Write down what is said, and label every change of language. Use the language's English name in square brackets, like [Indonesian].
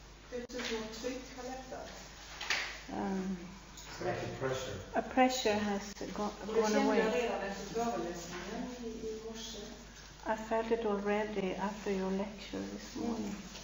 [Swedish] Det är typ något tryck har lättat. [English] A pressure has gone away. [Swedish] Jag redan efter föreläsningen i morse. [English] I felt it already after your lecture this morning.